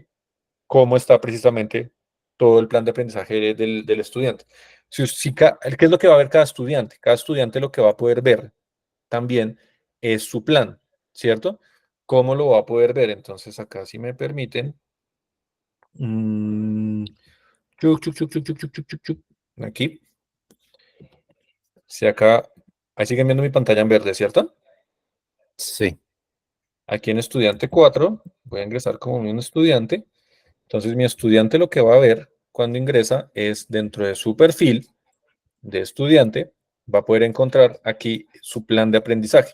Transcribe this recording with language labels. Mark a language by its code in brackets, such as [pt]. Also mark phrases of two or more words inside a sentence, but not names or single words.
[es] Cómo está precisamente todo el plan de aprendizaje del estudiante. ¿Qué es lo que va a ver cada estudiante? Cada estudiante lo que va a poder ver también es su plan, ¿cierto? ¿Cómo lo va a poder ver? Entonces acá, si me permiten, mm, chuc, chuc, chuc, chuc, chuc, chuc, chuc, chuc, chuc. Aquí, si acá, ahí siguen viendo mi pantalla en verde, ¿cierto? Sí. Aquí en estudiante 4 voy a ingresar como un estudiante. Entonces mi estudiante lo que va a ver cuando ingresa es dentro de su perfil de estudiante, va a poder encontrar aquí su plan de aprendizaje.